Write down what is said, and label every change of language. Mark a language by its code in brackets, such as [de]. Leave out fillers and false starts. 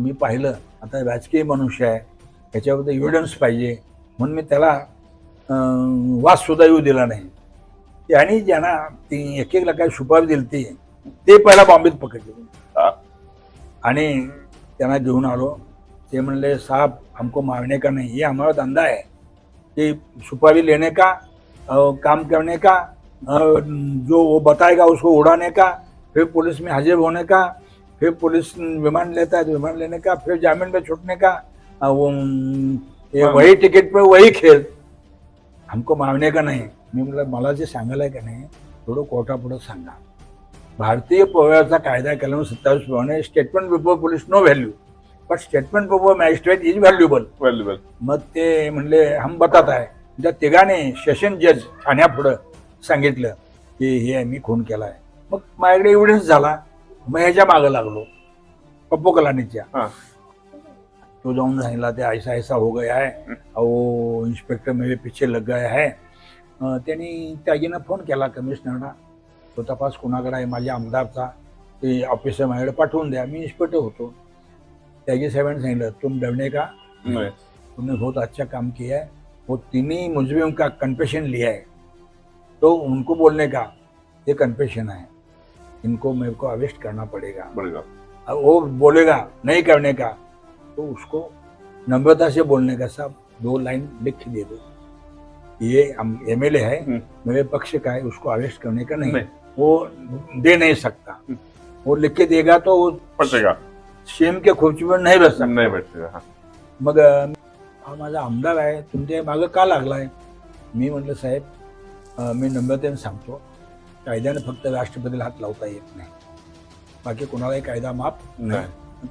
[mr] मी पाहिलं आता राजकीय मनुष्य आहे, त्याच्याबद्दल एव्हिडन्स पाहिजे म्हणून मी त्याला वाद सुद्धा येऊ दिला नाही. त्यांनी ज्यांना ती 1-1 लाखाची सुपारी दिली ते पहिला बॉम्बेत पकडले आणि त्यांना घेऊन आलो. ते म्हणले [hi] साहब हमको मारने का नहीं, ये हमारा धंधा है, कि सुपारी लेने का, काम करने का, जो वो बताएगा उसको उड़ाने का, फिर पुलिस में हाजिर होने का, फिर पुलिस विमान लेता है तो विमान लेने का, फिर जामीन पे छूटने का, वो वही टिकट पे वही खेल, हमको मारने का नहीं. [mr] मी म्हटलं मला जे सांगायला आहे का नाही थोडं कोर्टापुढं सांगा. भारतीय पौराचा कायदा कलम 27 प्रमाणे [en] Statement before police no value, but statement before magistrate is valuable. [mr] मग ते म्हणले हम बतात आहे. त्या तिघाने सेशन जज ठाण्यापुढं सांगितलं की हे मी खून केला आहे. मग माझ्याकडे एव्हिडन्स झाला. मग ह्याच्या मागं लागलो पप्पू कलानीच्या. तो जाऊन सांगितला ते [hi] ऐसा ऐसा हो गया है, वो इंस्पेक्टर मेरे पीछे लग गया है. [mr] त्यांनी त्यागीनं फोन केला कमिशनरला. तो तपास कोणाकडे आहे, माझ्या आमदारचा, ते ऑफिसर माझ्याकडे पाठवून द्या. मी इन्स्पेक्टर होतो. त्यागी साहेबांनी सांगितलं [hi] तुम डरने का, तुमने बहुत अच्छा काम किया है, वो तीनों मुजरिम का कन्फेशन लिया है, तो उनको बोलने का ये कन्फेशन है, इनको मेरे को अरेस्ट करना पड़ेगा. वो बोलेगा नहीं करने का तो उसको नम्रता से बोलने का, साहब 2 लाइन लिख के दे दो, ये MLA है, मेरे पक्ष का है, उसको अरेस्ट करने का नहीं. वो दे नहीं सकता. वो लिख के देगा तो वो पटेगा, [mr] शेम के खुर्चीवर नाही बसता. नाही भेटते. मग हा माझा आमदार आहे, तुमच्या मागं का लागलाय. मी म्हटलं साहेब मी नम्रतेने सांगतो, कायद्याने फक्त राष्ट्रपतीला हात लावता येत नाही, बाकी कोणालाही कायदा माफ नाही.